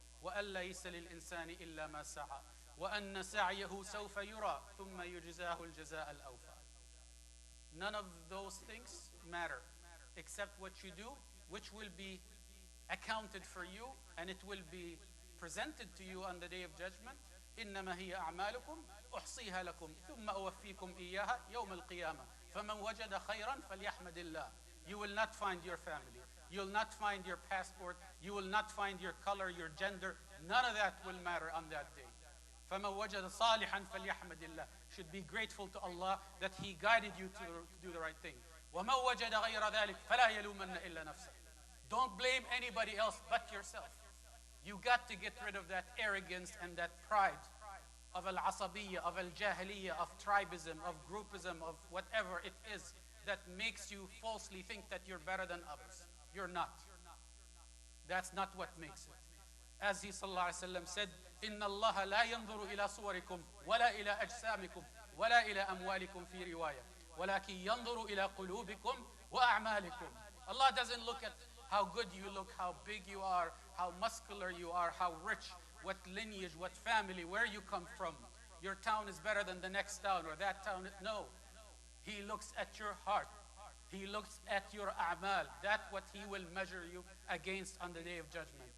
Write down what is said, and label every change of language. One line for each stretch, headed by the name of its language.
Arabic: وَأَن لَيْسَ لِلْإِنسَانِ إِلَّا مَا سَعَى وَأَنَّ سَعْيَهُ سَوْفَ يُرَى ثُمَّ يُجْزَاهُ الْجَزَاءَ الْأَوْفَى.
English: None of those things matter except what you do, which will be accounted for you, and it will be presented to you on the day of judgment.
Arabic: إنما هي أعمالكم أحصيها لكم ثم أوفيكم إياها يوم القيامة فمن وجد خيرا فليحمد الله.
English: You will not find your family. You'll not find your passport. You will not find your color, your gender. None of that will matter on that day.
Arabic: فَمَنْ وَجَدَ صَالِحًا فَلْيَحْمَدِ اللَّهِ.
English: Should be grateful to Allah that He guided you to do the right thing.
Arabic: وَمَنْ وَجَدَ غَيْرَ ذَلِكَ فَلَا يَلُومَنَّ إِلَّا نَفْسَهُ.
English: Don't blame anybody else but yourself. You got to get rid of that arrogance and that pride of al-asabiyya, of al-jahiliyya, of tribism, of groupism, of whatever it is that makes you falsely think that you're better than others. You're not. That's not what makes it. As he sallallahu alaihi wasallam said,
Arabic: إِنَّ اللَّهَ لَا يَنظُرُ إِلَى صُوَرِكُمْ وَلَا إِلَى أَجْسَامِكُمْ وَلَا إِلَى أَمْوَالِكُمْ فِي رِوَايَةٍ وَلَكِنْ يَنظُرُ إِلَى قُلُوبِكُمْ وَأَعْمَالِكُمْ.
English: Allah doesn't look at how good you look, how big you are, how muscular you are, how rich, what lineage, what family, where you come from. Your town is better than the next town, or that town. No. He looks at your heart. He looks at your a'mal. That's what He will measure you against on the day of judgment.